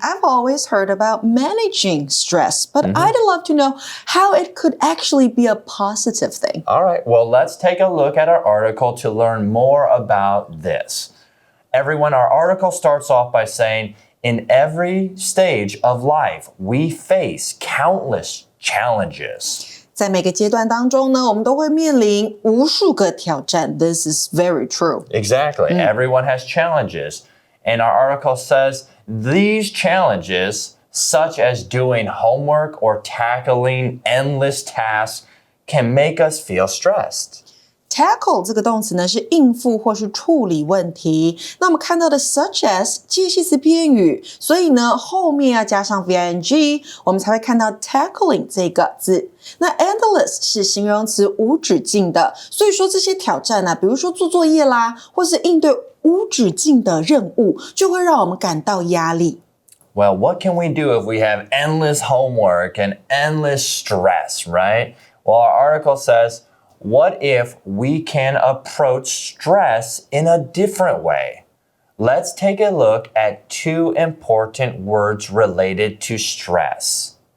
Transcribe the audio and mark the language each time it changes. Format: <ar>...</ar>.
<en>I've always heard about managing stress, but I'd love to know how it could actually be a positive thing. All right, well, let's take a look at our article to learn more about this. Everyone, our article starts off by saying, in every stage of life, we face countless challenges.</en> <zh>在每个阶段当中呢，我们都会面临无数个挑战.</zh> <en>This is very true. Exactly. Everyone has challenges. And our article says these challenges, such as doing homework or tackling endless tasks, can make us feel stressed.</en> <zh>Tackle 这个动词呢是应付或是处理问题。那我们看到的 such as 介系词片语，所以呢后面要加上 VING， 我们才会看到 tackling 这个字。那 endless 是形容词无止境的，所以说这些挑战啊，比如说做作业啦，或是应对无止境的任务，就会让我们感到压力。</zh> <en>Well, what can we do if we have endless homework and endless stress, right? Well, our article says, what if we can approach stress in a different way? Let's take a look at two important words related to stress.</en>